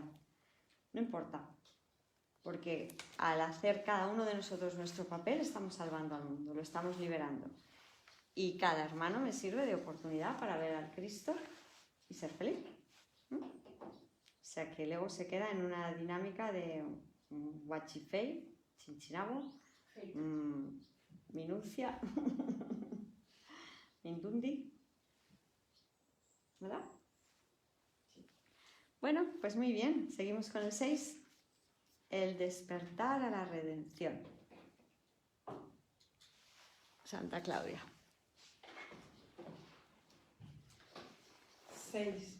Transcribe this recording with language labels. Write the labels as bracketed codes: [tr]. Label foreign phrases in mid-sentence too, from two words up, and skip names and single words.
[es] No importa, porque al hacer cada uno de nosotros nuestro papel, estamos salvando al mundo, lo estamos liberando. Y cada hermano me sirve de oportunidad para ver al Cristo y ser feliz. O sea que el ego se queda en una dinámica de huachifei, chinchinabo, minucia, mindundi, ¿verdad? Bueno, pues muy bien, seguimos con el 6, el despertar a la redención. Santa Claudia. 6.